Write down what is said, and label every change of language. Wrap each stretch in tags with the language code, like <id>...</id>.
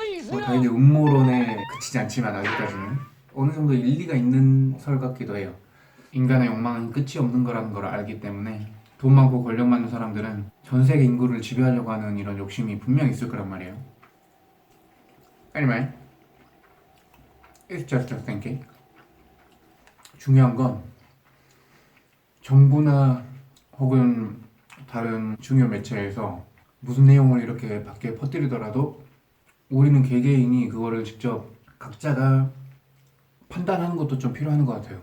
<ko>뭐 당연히 음모론에 그치지 않지만 아직까지는 어느 정도 일리가 있는 설 같기도 해요. 인간의 욕망은 끝이 없는 거라는 걸 알기 때문에 돈 많고 권력 많은 사람들은 전 세계 인구를 지배하려고 하는 이런 욕심이 분명히 있을 거란 말이에요.</ko> <en>Anyway, it's just a thinking.</en> <ko>중요한 건 정부나 혹은 다른 중요 매체에서 무슨 내용을 이렇게 밖에 퍼뜨리더라도 우리는 개개인이 그거를 직접 각자가 판단하는 것도 좀 필요한 것 같아요.</ko>